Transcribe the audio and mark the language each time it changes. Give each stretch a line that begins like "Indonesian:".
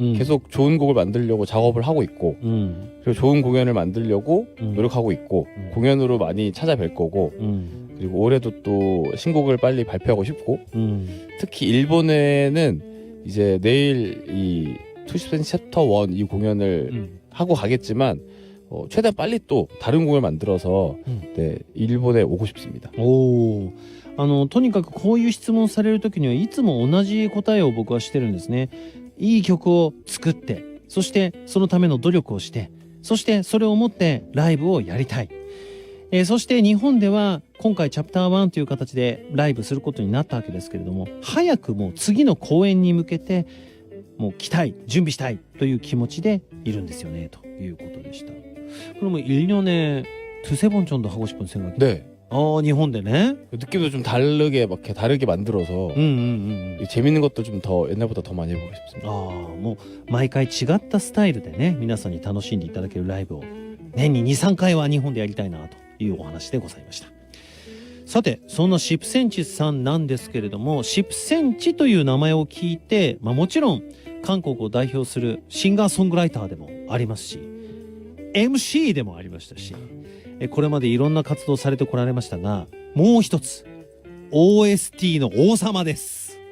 Korean: 계속 좋은 곡을 만들려고 작업을 하고 있고 그리고 좋은 공연을 만들려고 노력하고 있고 공연으로 많이 찾아뵐 거고 그리고 올해도 또 신곡을 빨리 발표하고 싶고 특히 일본에는 이제 내일 이 20cm 챕터 1 이 공연을 하고 가겠지만 최대한 빨리 또 다른 곡을 만들어서 네, 일본에 오고 싶습니다.
Japanese: 오, とにかくこういう質問されるときにはいつも同じ答えを僕はしてるんですね。いい曲を作って、そしてそのための努力をして、そしてそれをもってライブをやりたい。そして日本では今回チャプター1という形でライブすることになったわけですけれども、早くもう次の公演に向けてもう来たい、準備したいという気持ちでいるんですよねということでした.
Korean: 그러면 1년에 두세 번 정도 하고 싶은 생각이? 네. 일본에 네? 느낌도 좀 다르게 막 이렇게 다르게 만들어서 재밌는 것도 좀 더 옛날보다 더 많이 해보고 싶습니다.
Japanese: もう毎回違ったスタイルでね、皆さんに楽しんでいただけるライブを年に 2,3 回は日本でやりたいなというお話でございました。さて、そんな10センチさんなんですけれども、10センチという名前を聞いて、もちろん韓国を代表するシンガーソングライターでもありますし、MC でもありましたし、これまでいろんな活動されてこられましたが、もう一つ OST の王様です。